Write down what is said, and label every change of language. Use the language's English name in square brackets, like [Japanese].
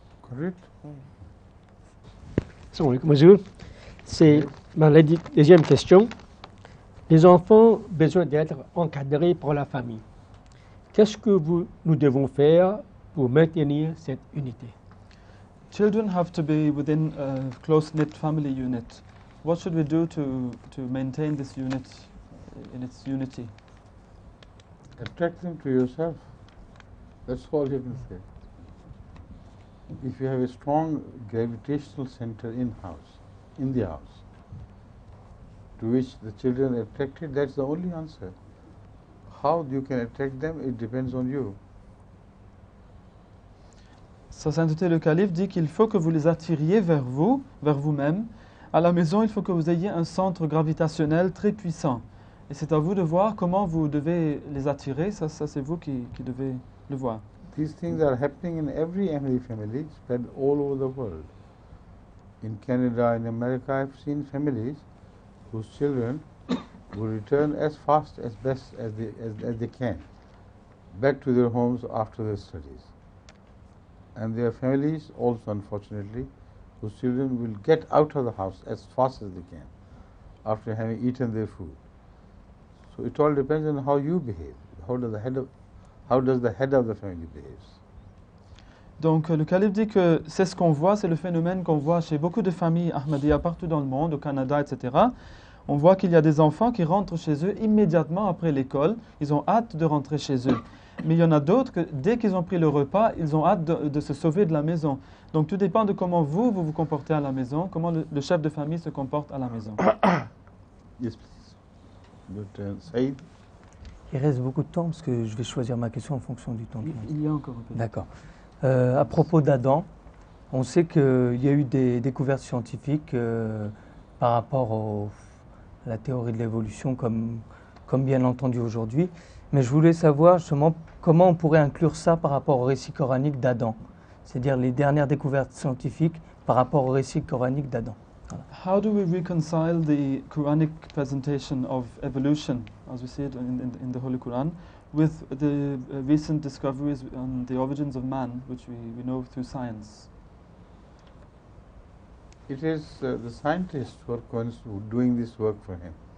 [English] Correct. [French] Bonjour. C'est ma deuxième question. Les enfants ont besoin d'être encadrés par la famille. Qu'est-ce que nous devons faire pour maintenir cette unité? [English] Children have to be within a close-knit family unit. What should we do to maintain this unit in its unity? Attract them to yourself. That's all you can say. If you have a strong gravitational center in the house, to which the children are attracted, that's the only answer. How you can attract them, it depends on you. [French] Sa sainteté le calife dit qu'il faut que vous les attiriez vers vous-même. À la maison, il faut que vous ayez un centre gravitationnel très puissant. Et c'est à vous de voir comment vous devez les attirer. Ça c'est vous qui devez le voir. [English] These things are happening in every family spread all over the world. In Canada, in America, I've seen families whose children will return as fast as best as they can back to their homes after their studies. And there are families also, unfortunately, whose children will get out of the house as fast as they can after having eaten their food. So it all depends on how you behave. How does the head of the family behaves? [French] Donc le calife dit que c'est ce qu'on voit, c'est le phénomène qu'on voit chez beaucoup de familles Ahmadiyya partout dans le monde, au Canada, etc. On voit qu'il y a des enfants qui rentrent chez eux immédiatement après l'école. Ils ont hâte de rentrer chez eux. Mais il y en a d'autres que dès qu'ils ont pris le repas, ils ont hâte de se sauver de la maison. Donc tout dépend de comment vous vous comportez à la maison, comment le chef de famille se comporte à la maison. [English] Yes, please. But Saïd? [French] Il reste beaucoup de temps parce que je vais choisir ma question en fonction du temps. Il y a encore un peu. D'accord. À propos d'Adam, on sait qu'il y a eu des découvertes scientifiques par rapport à la théorie de l'évolution comme bien entendu aujourd'hui. Mais je voulais savoir justement comment on pourrait inclure ça par rapport au récit coranique d'Adam, c'est-à-dire les dernières découvertes scientifiques par rapport au récit coranique d'Adam. Voilà. [English] How do we reconcile the Quranic presentation of evolution, as we see it in the Holy Quran, with the recent discoveries on the origins of man, which we know through science? It is the scientists who are doing this work for him.